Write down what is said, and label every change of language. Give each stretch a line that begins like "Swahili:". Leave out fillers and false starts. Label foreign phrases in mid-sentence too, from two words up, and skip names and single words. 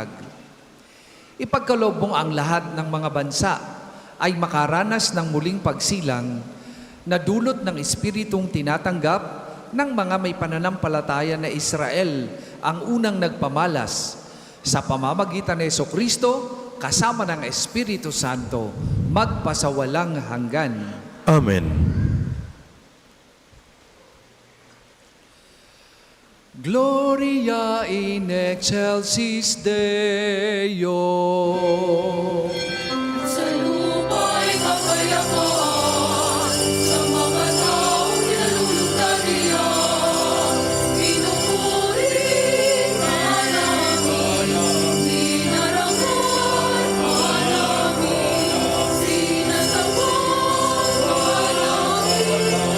Filipino: Ipagkaloob mong ang lahat ng mga bansa ay makaranas ng muling pagsilang na dulot ng Espiritong tinatanggap ng mga may pananampalataya na Israel ang unang nagpamalas sa pamamagitan ni Jesucristo kasama ng Espiritu Santo magpasawalang hanggan. Amen.
Latin: Gloria in excelsis Deo.
Filipino: Sa lupa'y kapayapaan, sa mga taong nilulugdan niya. Pinupuri ka namin, dinarangan ka namin, sinasawaan ka namin.